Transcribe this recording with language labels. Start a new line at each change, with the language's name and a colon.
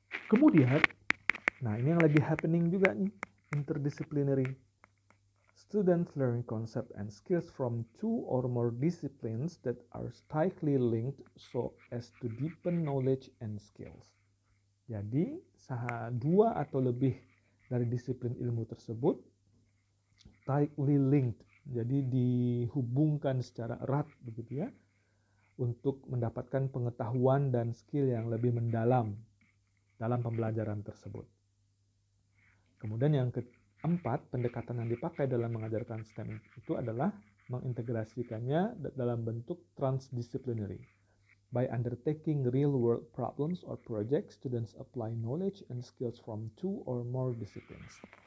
Indonesian: Kemudian, nah ini yang lagi happening juga nih, interdisciplinary.
English: Students learn concept and skills from 2 or more disciplines that are tightly linked so as to deepen knowledge and skills.
Indonesian: Jadi, 2 atau lebih dari disiplin ilmu tersebut
English: tightly linked,
Indonesian: jadi dihubungkan secara erat begitu ya, untuk mendapatkan pengetahuan dan skill yang lebih mendalam dalam pembelajaran tersebut. Kemudian yang keempat, pendekatan yang dipakai dalam mengajarkan STEM itu adalah mengintegrasikannya dalam bentuk transdisciplinary.
English: By undertaking real-world problems or projects, students apply knowledge and skills from 2 or more disciplines.